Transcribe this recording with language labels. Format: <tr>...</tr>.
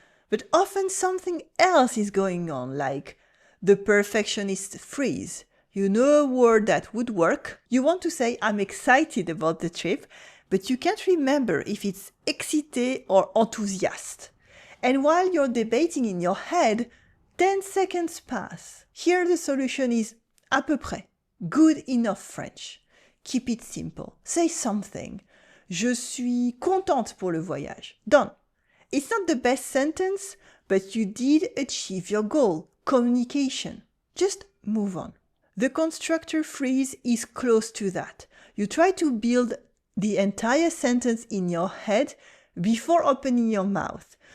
<en>But often something else is going on, like the perfectionist freeze. You know a word that would work. You want to say, I'm excited about the trip, but you can't remember if it's excité or enthousiaste. And while you're debating in your head, 10 seconds pass. Here the solution is à peu près. Good enough French. Keep it simple. Say something.</en> <fr>Je suis contente pour le voyage.</fr> <en>Done. It's not the best sentence, but you did achieve your goal. Communication. just move on. The constructor freeze is close to that. You try to build the entire sentence in your head before opening your mouth.</en>